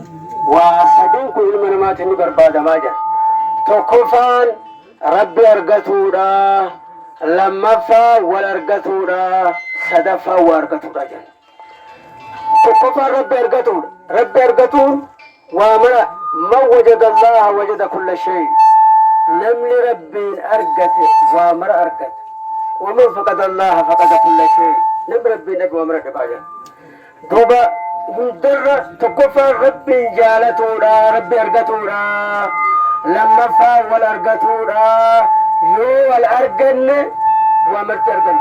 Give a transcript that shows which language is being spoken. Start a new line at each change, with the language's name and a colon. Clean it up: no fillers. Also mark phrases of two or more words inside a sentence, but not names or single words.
Oromo: Waa sadiin kun ilma namaatiin ni barbaadamaa jedha. Tokkoffaan rabbi argatuudha. Lammaffaa wal argatuudha. Sadaffaa waa argatuudha jedha. Tokkoffaan rabbi argatuudha. Rabbi argatuun waa mara
Arabic: من وجد الله وجد كل شيء.
Oromo: Namni rabbiin argate waa mara argate.
Arabic: ومن فقد الله فقد كل شيء.
Oromo: Namni rabbiin dhabe waa mara dhabaa jedha. Duuba hundarra tokkoffaan rabbiin jaalatuudha. Rabbi argatuudha. Lammaffaa wal argatuudha. Yoo wal arganne waa marti arganne.